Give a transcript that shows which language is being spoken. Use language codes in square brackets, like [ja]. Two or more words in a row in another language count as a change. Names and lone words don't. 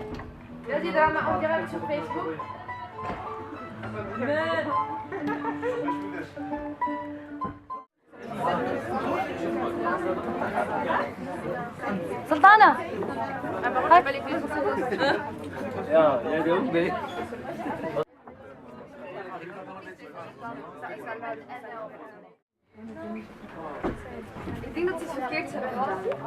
[fr] Vas-y, Drama, en direct sur Facebook. Sultana! [nl] Ik denk dat ze het verkeerd hebben gehad.